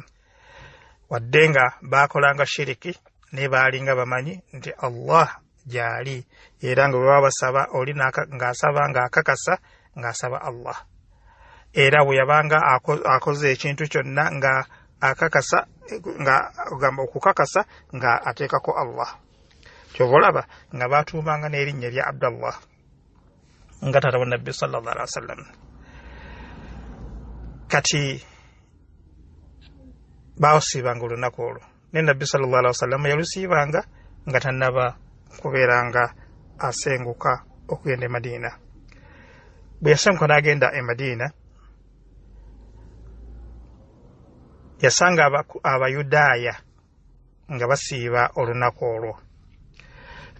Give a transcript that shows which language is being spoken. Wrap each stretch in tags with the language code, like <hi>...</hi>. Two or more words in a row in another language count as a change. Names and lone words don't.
<lg>wadde nga baakolanga shiriki ne baalinga bamanyi nti Allah gyali, era nga bwe babasaba oli ng'asaba ng'akakasa ng'asaba Allah, era bwe yabanga akoze ekintu kyonna nga akakasa nga ogamba okukakasa nga ateekako Allah. Kyova olaba nga baatuumanga n'erinnya lya Abdallah nga taata wa Nabbi</lg> <ar>صلى الله عليه وسلم.</ar> <lg>Kati baasiibanga olunaku olwo, ne Nabbi</lg> <ar>صلى الله عليه وسلم</ar> <lg>yalusiibanga nga tannaba kubeeranga asenguka okugenda e Madiina. Bwe yasenguka n'agenda e Madiina, yasanga Abayudaaya nga basiiba olunaku olwo.</lg>